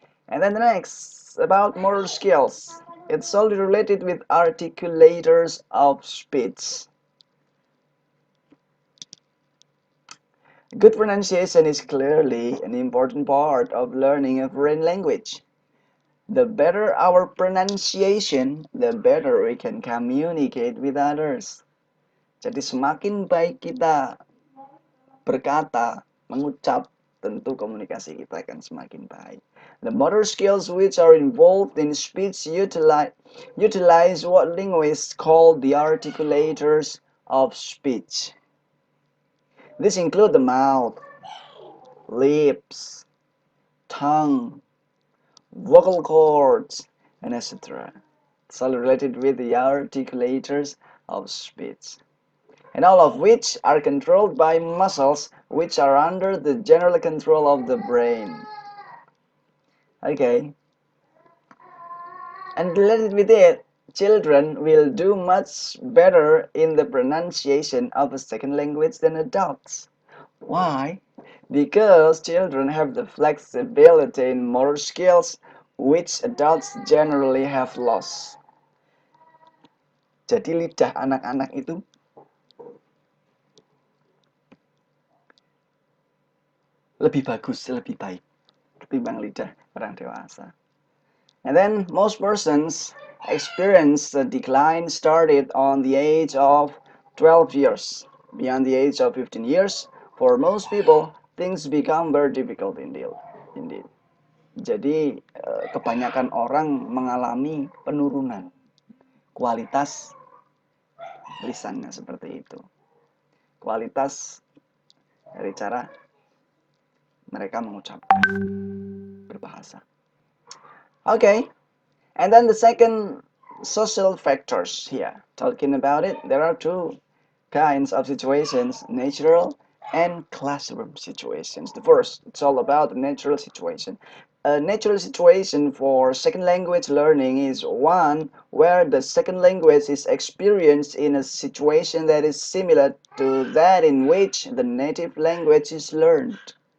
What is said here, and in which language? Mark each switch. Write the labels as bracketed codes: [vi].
[en] And then the next about motor skills. It's solely related with articulators of speech. Good pronunciation is clearly an important part of learning a foreign language. The better our pronunciation, the better we can communicate with others. [id] Jadi semakin baik kita berkata, mengucap, tentu komunikasi kita akan semakin baik. [en] The motor skills which are involved in speech utilize what linguists call the articulators of speech. These include the mouth, lips, tongue, vocal cords, and etc. It's all related with the articulators of speech. and all of which are controlled by muscles which are under the general control of the brain. Okay, and related with it, children will do much better in the pronunciation of a second language than adults. Why? Because children have the flexibility in motor skills which adults generally have lost. [id] Jadi lidah anak-anak itu lebih bagus, lebih baik ketimbang lidah orang dewasa. [en] And then most persons experience the decline started on the age of 12 years. Beyond the age of 15 years, for most people, things become very difficult indeed. [id] Jadi kebanyakan orang mengalami penurunan kualitas lisannya seperti itu. Kualitas dari cara mereka mengucapkan berbahasa. [en] Okay, and then the second social factors here, talking about it, there are two kinds of situations, natural and classroom situations. The first, it's all about the natural situation. A natural situation for second language learning is one where the second language is experienced in a situation that is similar to that in which the native language is learned.